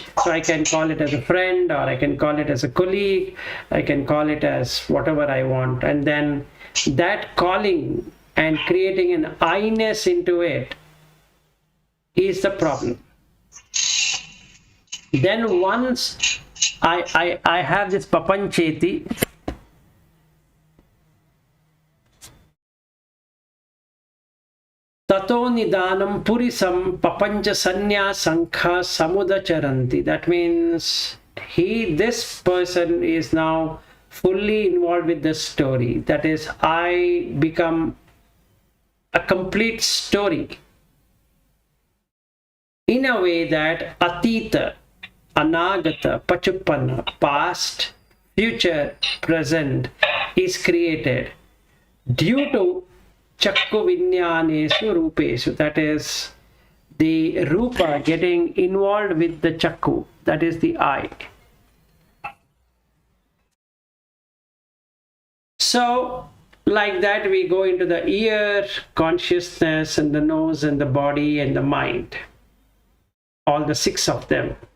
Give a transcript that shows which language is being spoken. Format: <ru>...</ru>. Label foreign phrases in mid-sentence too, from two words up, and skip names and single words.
<en>So I can call it as a friend, or I can call it as a colleague, I can call it as whatever I want. And then that calling and creating an I-ness into it is the problem. Then once I have this</en> <pi>papancheti, tato nidanam purisam papancha sanya sankha samudacharanti.</pi> <en>That means this person is now fully involved with the story. That is, I become a complete story in a way that</en> <pi>atita, anagata, pachupanna,</pi> <en>past, future, present is created due to</en> <pi>chakku vinyanesu rupesu.</pi> <en>That is the rupa getting involved with the chakku, that is the eye. So like that we go into the ear consciousness and the nose and the body and the mind, all the 6 of them.</en>